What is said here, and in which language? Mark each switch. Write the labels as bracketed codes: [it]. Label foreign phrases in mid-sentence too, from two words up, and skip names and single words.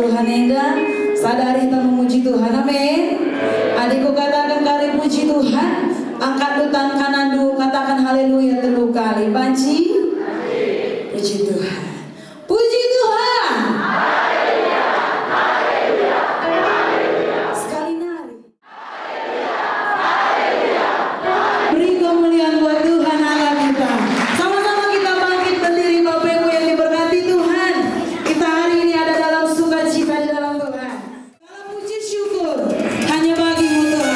[id] Mega, sadari kita memuji Tuhan, amin. Adikku katakan kali puji Tuhan, angkat tutan kanan dulu, katakan haleluya 3 kali. Banci, puji Tuhan, puji Tuhan. [btx] Sekali nari, [id] beri kemuliaan buat Tuhan Allah kita. Sama-sama kita bangkit berdiri, Bapak Ibu yang diberkati Tuhan. Kita hari ini ada dalam sukacita di dalam Tuhan. Dalam puji syukur hanya bagimu Tuhan.